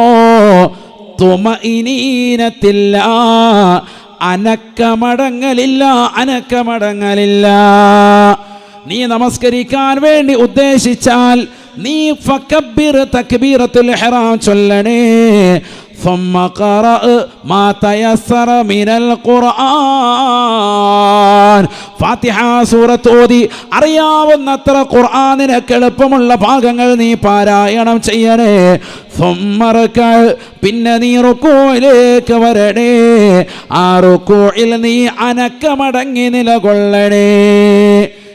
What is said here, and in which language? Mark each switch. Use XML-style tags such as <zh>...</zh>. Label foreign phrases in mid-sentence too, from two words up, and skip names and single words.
<ml>തുമഇനീനത്തില്ല, അനക്കമടങ്ങലില്ല. നീ നമസ്കരിക്കാൻ വേണ്ടി ഉദ്ദേശിച്ചാൽ നീ ഫകബ്ബിർ,</ml> <ar>تكبيرة الإحرام</ar> <ml>ചൊല്ലണേ.</ml> <ar>ثم قرأ ما تيسر من القرآن,</ar> <ml>ഫാത്തിഹ സൂറത്ത് ഓതി അറിയാവുന്നത്ര ഖുർആനിനൊക്കെ എളുപ്പമുള്ള ഭാഗങ്ങൾ നീ പാരായണം ചെയ്യണേ. പിന്നെ നീ റുകൂഇലേക്ക് വരണേ. ആ റുകൂഇൽ നീ അനക്കമടങ്ങി നിലകൊള്ളണേ.</ml>